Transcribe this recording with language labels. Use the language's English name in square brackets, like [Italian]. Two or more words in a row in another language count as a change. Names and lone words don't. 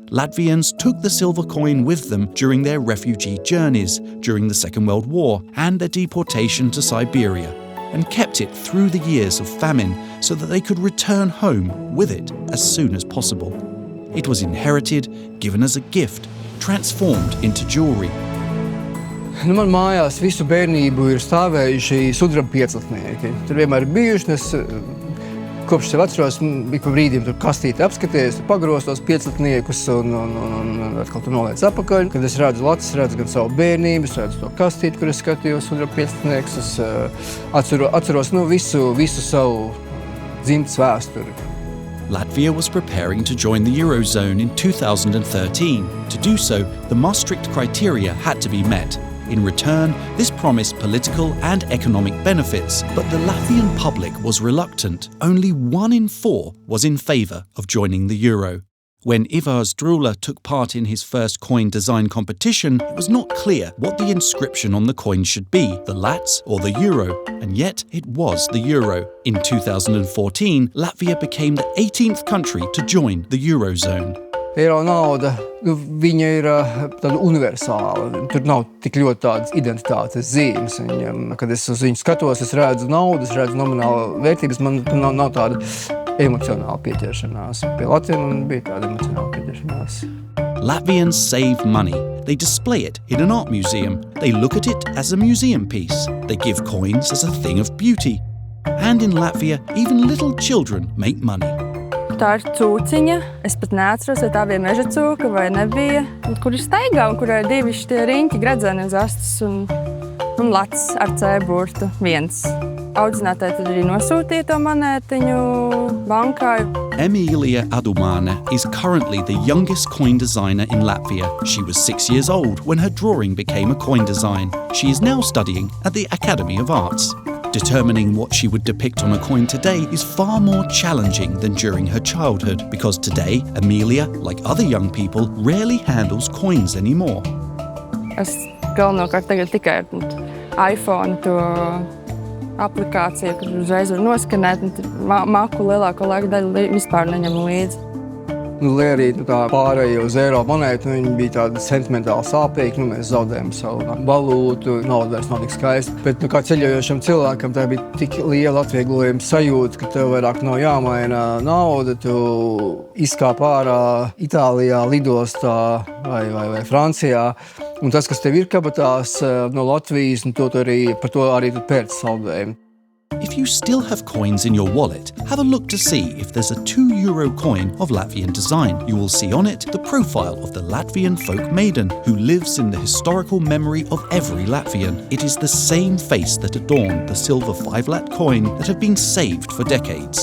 [English] Latvians took the silver coin with them during their refugee journeys during the Second World War and their deportation to Siberia, and kept it through the years of famine so that they could return home with it as soon as possible. It was inherited, given as a gift, transformed into jewelry. [Latvian] Man mājās visu bērnību ir stāvējuši sudraba pieclatnieki. Tur vienmēr ir bijuši, es kopš sev atceros, bija pa brīdim tur kastīti apskaties, pagros tos pieclatniekus un atkal tur noliec apakaļ. Kad es redzu lacis, redzu gan savu bērnību, es redzu to kastīti, kur es skatījos sudraba pieclatniekus. Es atceros visu savu dzimtas vēsturi. [English] Latvia was preparing to join the Eurozone in 2013. To do so, the Maastricht criteria had to be met. In return, this promised political and economic benefits, but the Latvian public was reluctant. Only 1 in 4 was in favour of joining the euro. When Ivars Drula took part in his first coin design competition, it was not clear what the inscription on the coin should be, the lats or the euro, and yet it was the euro. In 2014, Latvia became the 18th country to join the Eurozone. [Latvian] Eiro nauda, viņa ir tāda universāla. Tur nav tik ļoti tādas identitātes zīmes. Kad es uz viņu skatos, es redzu naudu, es redzu nominālu vērtības, man nav tāda emocionāla pieķeršanās. Pie Latvijas man bija tāda emocionāla pieķeršanās. [English] Latvians save money. They display it in an art museum. They look at it as a museum piece. They give coins as a thing of beauty. And in Latvia, even little children make money. [Latvian] Tā ir cūciņa. Es pat neatceros, vai tā bija meža cūka vai nebija. Kur ir staigā un kurā ir divi šitie riņķi gredzeni uz astes un lacs ar C-burtu viens. Audzinātāji tad arī nosūtīja to monētiņu bankā. [English] Emilia Adumane is currently the youngest coin designer in Latvia. She was 6 years old when her drawing became a coin design. She is now studying at the Academy of Arts. Determining what she would depict on a coin today is far more challenging than during her childhood, because today, Emilia, like other young people, rarely handles coins anymore. [Latvian] Es galvenokārt tagad tikai iPhone to aplikāciju, kur uzreiz var noskanēt, un maku lielāko laika daļu vispār neņem līdzi. Lai arī tā pārējie uz eiro monētu, viņi bija tādi sentimentāli sāpīgi, mēs zaudējām savu valūtu, nauda vairs nav tik skaista. Bet kā ceļojošam cilvēkam tā bija tik liela atvieglojuma sajūta, ka tev vairāk nav jāmaina nauda, tu izkāp ārā Itālijā, lidostā vai Francijā. Un tas, kas tev ir kabatās no Latvijas, un par to arī tu pērci saldējumu. [English] If you still have coins in your wallet, have a look to see if there's a €2 coin of Latvian design. You will see on it the profile of the Latvian folk maiden who lives in the historical memory of every Latvian. It is the same face that adorned the silver 5 Lat coin that have been saved for decades.